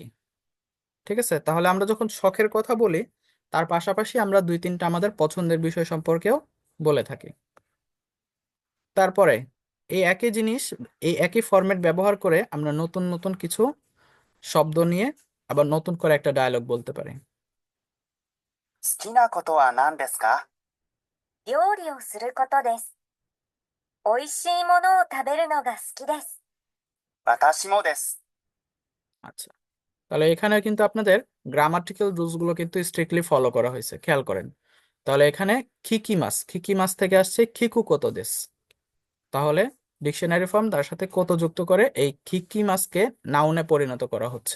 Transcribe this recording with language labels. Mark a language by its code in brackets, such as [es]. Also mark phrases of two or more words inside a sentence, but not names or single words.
[bn] ঠিক আছে, তাহলে আমরা যখন শখের কথা বলি তার পাশাপাশি আমরা দুই তিনটা আমাদের পছন্দের বিষয় সম্পর্কেও বলে থাকি। তারপরে এই একই জিনিস, এই একই ফরম্যাট ব্যবহার করে আমরা নতুন নতুন কিছু শব্দ নিয়ে আবার নতুন করে একটা ডায়লগ বলতে পারি। [ja] 好きなことは何ですか？料理をすることです。美味しいものを食べるのが好きです。私もです。 [bn] আচ্ছা, তাহলে এখানে কিন্তু আপনাদের [en] grammatical rules [bn] গুলো কিন্তু [en] strictly follow [bn] করা হয়েছে, খেয়াল করেন। তাহলে এখানে খিকিমাস, খিকিমাস থেকে আসছে [ja] 聞くことです, [bn] তাহলে [en] dictionary form [bn] তার সাথে কত যুক্ত করে এই খিকিমাসকে নাউনে পরিণত করা হচ্ছে।